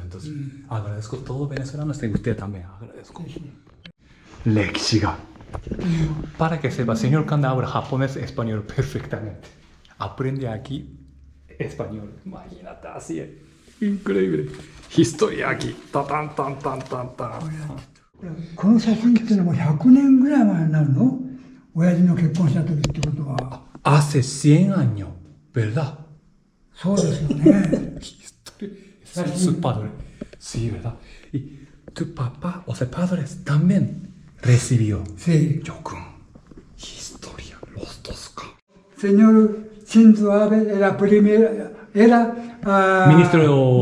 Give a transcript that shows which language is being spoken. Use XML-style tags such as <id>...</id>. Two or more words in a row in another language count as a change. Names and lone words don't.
<es>Entonces, agradezco a todos los venezolanos y usted también agradezco. Lexiga. Para que sepa, señor Kanda habla japonés y español perfectamente. Aprende aquí español. Imagínate así. Increíble. Historia aquí. Ta tan tan tan tan tan.</es> <ja>この写真っていうのも100年ぐらい前になるの？親父の結婚した時ってことは。</ja> <es>Hace 100 años, ¿verdad?</es> <ja>そうですよね。</ja> <es>Su padre. Sí, ¿verdad? Y tu papá, o sea, padre también recibió. Sí. Yokun. Historia, los dos. Señor Shinzo Abe era ministro</es>